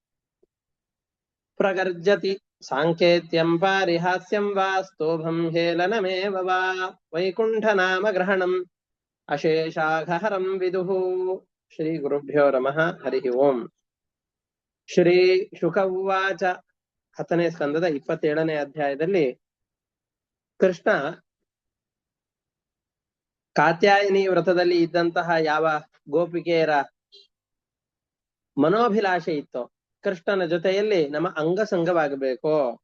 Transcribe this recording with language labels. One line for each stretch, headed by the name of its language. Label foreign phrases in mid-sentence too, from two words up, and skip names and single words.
Sanskrit: प्रगर्जति साङ्केत्यं पारिहास्यं वा स्तोभं हेलनमेव वा वैकुण्ठनामग्रहणम् अशेषाघहरं विदुः श्रीगुरुभ्यो नमः हरिः ओम् ಶ್ರೀ ಶುಕ ಉವಾಚ
Kannada: 10ನೇ ಸ್ಕಂದದ 27ನೇ ಅಧ್ಯಾಯದಲ್ಲಿ ಕೃಷ್ಣ ಕಾತ್ಯಾಯನಿ ವ್ರತದಲ್ಲಿ ಇದ್ದಂತಹ ಯಾವ ಗೋಪಿಕೆಯರ ಮನೋಭಿಲಾಷೆ ಇತ್ತೋ ಕೃಷ್ಣನ ಜೊತೆಯಲ್ಲಿ ನಮ್ಮ ಅಂಗಸಂಗವಾಗಬೇಕು.